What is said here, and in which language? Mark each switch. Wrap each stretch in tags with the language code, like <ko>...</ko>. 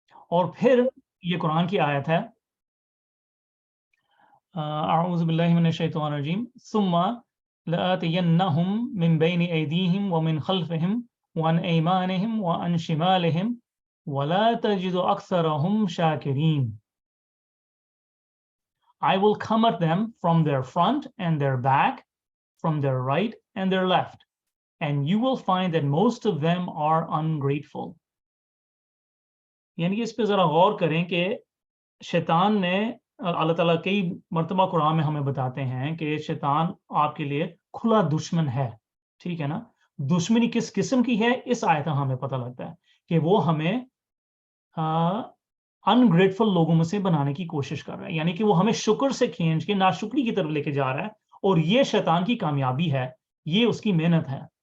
<ur>اور پھر یہ قرآن کی آیت ہے,</ur> <ar>اعوذ باللہ من الشیطان الرجیم, ثم لآتینہم من بین ایدیہم ومن خلفہم وعن ایمانہم وعن شمالہم ولا تجد اکثرہم شاکرین.</ar> <en>I will come at them from their front and their back, from their right and their left, and you will find that most of them are ungrateful.</en> <ur>یعنی کہ اس پہ ذرا غور کریں کہ شیطان نے, اللہ تعالیٰ کئی مرتبہ قرآن میں ہمیں بتاتے ہیں کہ شیطان آپ کے لیے کھلا دشمن ہے, ٹھیک ہے نا. دشمنی کس قسم کی ہے, اس آیت میں ہمیں پتہ لگتا ہے کہ وہ ہمیں انگریٹفل لوگوں میں سے بنانے کی کوشش کر رہا ہے, یعنی کہ وہ ہمیں شکر سے کھینچ کے ناشکری کی طرف لے کے جا رہا ہے, اور یہ شیطان کی کامیابی ہے, یہ اس کی محنت ہے.</ur>